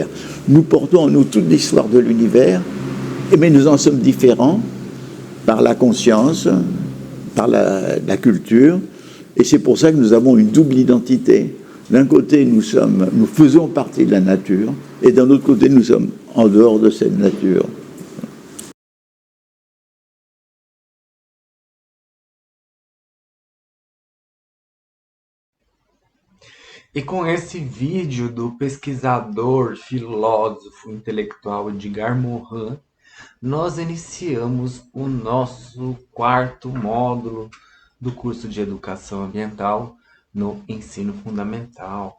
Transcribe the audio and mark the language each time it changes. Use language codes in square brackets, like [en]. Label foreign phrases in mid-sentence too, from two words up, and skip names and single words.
[fr] Nous portons en nous toute l'histoire de l'univers, mais nous en sommes différents par la conscience, par la culture, et c'est pour ça que nous avons une double identité. D'un côté, nous faisons partie de la nature, et d'un autre côté, nous sommes en dehors de cette nature. [pt] E com esse vídeo do pesquisador, filósofo, intelectual Edgar Morin, nós iniciamos o nosso quarto módulo do curso de Educação Ambiental no Ensino Fundamental.